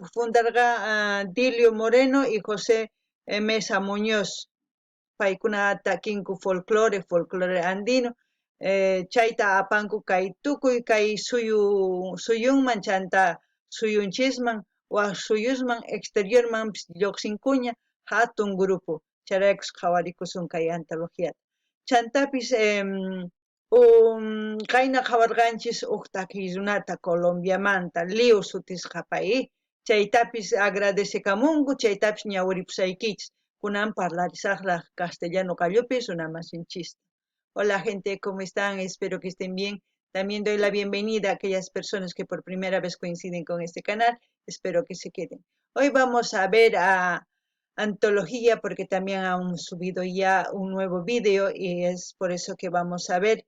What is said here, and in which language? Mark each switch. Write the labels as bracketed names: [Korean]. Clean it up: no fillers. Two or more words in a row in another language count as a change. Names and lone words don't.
[Quechua] fundarqa Dilio Moreno y José Mesa Muñoz paykuna takinku [Spanish] folclore andino [Quechua] chayta apanku kay tukuy kay suyunman chanta suyunchisman waq suyusman exteriorman lluqsinkuña hatun grupo charaykus qhawarikusun kay antología chantapis qayna qhawarqanchis huk takiy runata Colombiamanta Leo sutisqa pay chaytapis agradecekamunku chaytapis ñawiripusaykichis kunan parlarisaqraq castellano kallupis runamasinchis. [Spanish] Hola gente, ¿cómo están? Espero que estén bien. También doy la bienvenida a aquellas personas que por primera vez coinciden con este canal. Espero que se queden. Hoy vamos a ver a Antología porque también han subido ya un nuevo video y es por eso que vamos a ver.